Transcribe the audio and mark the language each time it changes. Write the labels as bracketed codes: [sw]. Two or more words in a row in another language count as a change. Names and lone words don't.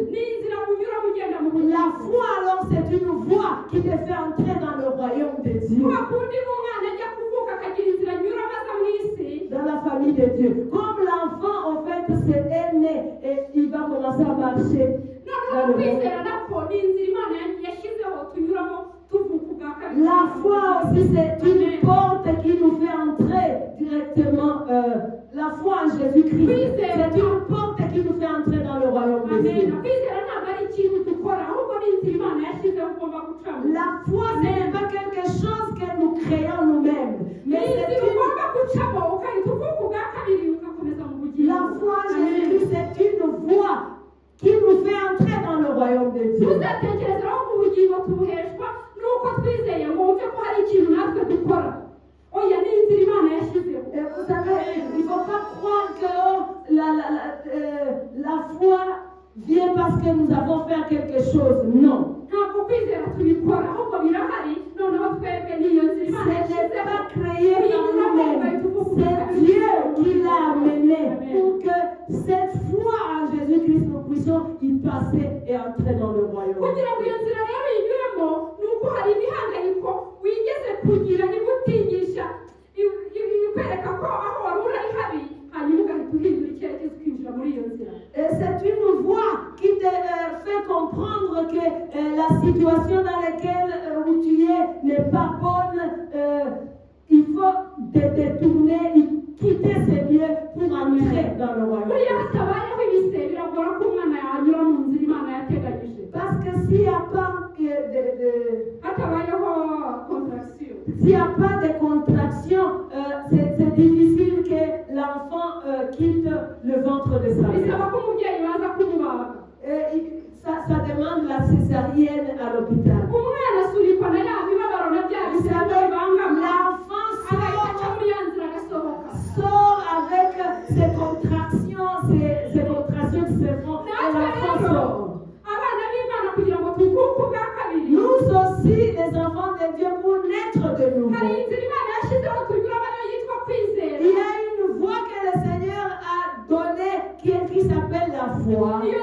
[fr] La foi, alors, c'est une voie qui te fait entrer dans le royaume de Dieu. Dans la famille de Dieu. Comme l'enfant, en fait, c'est né et il va commencer à marcher dans le monde [rw] kwizera nako ni inzira Imana yashyizeho tunyuramo tuvuka ubwa kabiri. [fr] La foi aussi, c'est une porte qui nous fait entrer directement. La foi en Jésus-Christ, c'est une porte qui nous fait entrer dans le royaume de Dieu. [rw] Kwizera ntabwo ari ikintu dukora ahubwo ni inzira Imana yashyizeho ugomba gucamo. [fr] La foi, ce n'est pas quelque chose que nous créons nous-mêmes, mais c'est [rw] ugomba gucamo ukahita uvuka ubwa kabiri ugakomeza mu bugingo. [fr] La foi en Jésus-Christ, c'est une voie qui nous fait entrer dans le royaume de Dieu. [rw] Tuzatekerezaho mu bugingo tubuheshwa nuko twizeye ngo wumve ko hari ikintu natwe dukora. Oya ni inzira Imana yashyizeho. [fr] Vous savez, il ne faut pas croire que la foi vient parce que nous avons fait quelque chose. Non. [rw] Ntabwo kwizera tubikora ahubwo birahari noneho twebwe niyo nzira Imana [fr] Ce n'est [rw] yashyizeho. [fr] pas créé par nous-mêmes. C'est Dieu qui l'a amené pour que cette foi en Jésus-Christ, nous puissions y passer et entrer dans le royaume. [rw] Kugira ngo iyo nzira rero inyuremo ni uko hari imihangayiko wigeze kugira igutinyisha ikwereka ko aho wari uri habi hanyuma ugahita uhindura icyerekezo ukinjira muri iyo nzira. [fr] Et c'est une voie qui te fait comprendre que la situation dans laquelle où tu es n'est pas bonne. Il faut te détourner, quitter ce lieu pour entrer dans le royaume. [rw] Buriya hatabayeho ibise biragora ko umwana yanyura mu nzira Imana yateganyije. [fr] Parce que s'il n'y a pas [rw] hatabayeho contraction. [fr] S'il n'y a pas de contraction, c'est difficile que l'enfant quitte le ventre de sa mère. [rw] Bisaba ko umubyeyi baza kumubaga. [fr] Ça demande la césarienne à l'hôpital. [rw] Umwana asurikwa na ya mibabaro na bya bisebe bibangama. [fr] L'enfant sort avec ces contractions qui se font et l'enfant sort. Nous aussi, les enfants de Dieu, pour naître de nouveau, il y a une voie que le Seigneur a donnée qui s'appelle la foi.